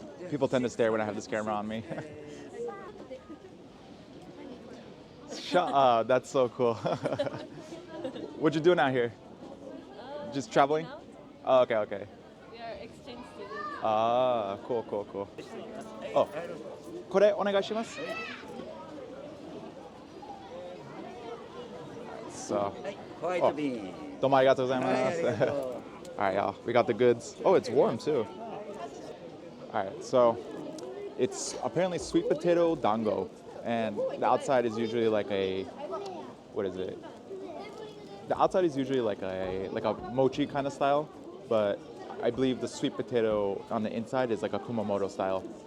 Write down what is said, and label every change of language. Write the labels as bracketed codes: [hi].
[en] People tend to stare when I have this camera on me. That's so cool. What you doing out here? Just traveling? Oh, okay, okay. We are exchange students. Ah, cool, cool, cool. [ja] Oh, これお願いします。 So, oh, どうもありがとうございます。 [en] Alright, y'all, we got the goods. Oh, it's warm too. Alright, so it's apparently sweet potato dango, and the outside is usually like a, what is it? The outside is usually like a mochi kind of style, but I believe the sweet potato on the inside is like a Kumamoto style.